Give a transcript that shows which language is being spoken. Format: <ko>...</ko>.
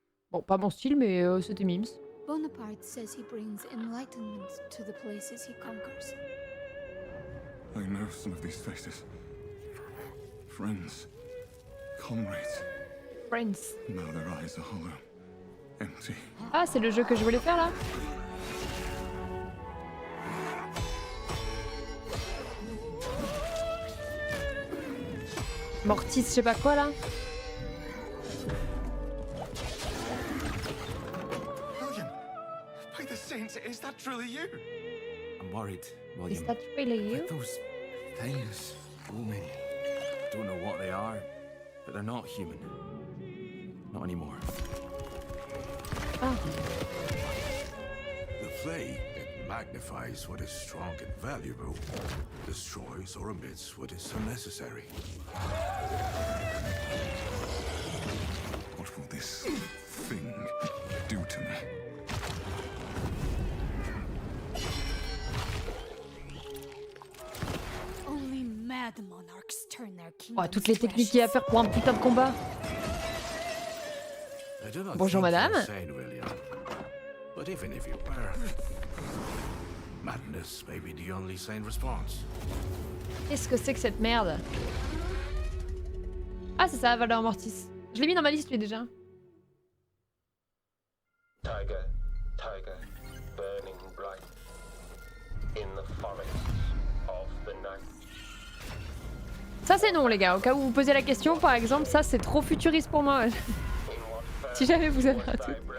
<fr>Bon, pas mon style, mais c'était mimes.</fr> <en>Bonaparte says he brings enlightenment to the places he conquers. I know some of these faces. Friends. Comrades. Friends. Now their eyes are hollow. Empty.</en> <fr>Ah, c'est le jeu que je voulais faire là? Mortis, je sais pas quoi là?</fr> <en>William! By the saints, is that truly you? I'm worried, William. Is that really you? With those things, women. I don't know what they are, but they're not human. Not anymore. Ah. The flame, it magnifies what is strong and valuable, destroys or omits what is unnecessary. What will this thing do to me? Only mad monarchs turn their kingdoms.</en> <fr>Oh, toutes les techniques qu'il y a à faire pour un putain de combat. Bonjour madame.</fr> <en>But even if you were, madness may be the only sane response.</en> <fr>Qu'est-ce que c'est que cette merde? Ah, c'est ça, Valor Mortis. Je l'ai mis dans ma liste lui déjà.</fr> <en>Tiger, tiger, burning bright in the forests of the night.</en> <fr>Ça c'est non les gars, au cas où vous posez la question par exemple, ça c'est trop futuriste pour moi. Si jamais vous avez un truc.</fr>